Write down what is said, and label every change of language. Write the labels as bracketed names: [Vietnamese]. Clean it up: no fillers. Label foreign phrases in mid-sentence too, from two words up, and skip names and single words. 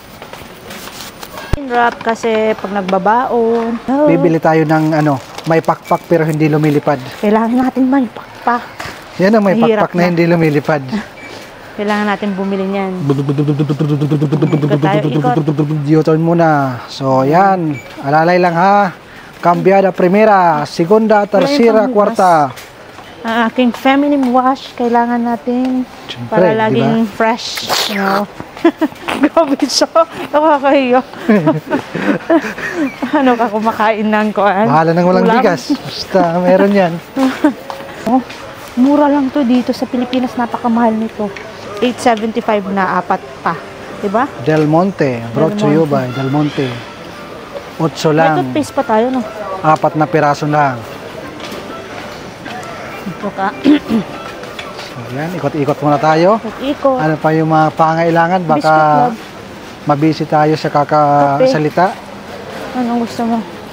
[Filipino] Wrap kasi pag nagbabaon. Bibili tayo ng may pakpak pero hindi lumilipad. Kailangan natin may pakpak. Yan ang may Mahirap pakpak na hindi lumilipad. Kailangan natin bumili niyan. U-turn muna. So, yan. Alalay lang ha. [Spanish] Cambiada primera, segunda, tercera, cuarta. [Filipino] Ang aking [English] feminine wash, [Filipino] kailangan natin Siyempre, para laging fresh. [English] You know? [Filipino] Grabe siya. Nakakahiya. Ano ka kumakain ng kuan? Bahala nang walang Ulam? bigas. Basta meron yan. Oh, mura lang to dito sa Pilipinas. Napakamahal nito. 875 na 4 pa. Diba? Del Monte. [English] Brought to you by Del Monte. 8 [Filipino] May lang. toothpaste pa tayo, no? 4 na piraso lang. Ito ka. So, yan. Ikot-ikot muna tayo. Ikot. Ano pa yung mga pangailangan? Baka [English] Biscuit, love. [Filipino] mabisi tayo sa kakasalita. Anong gusto mo?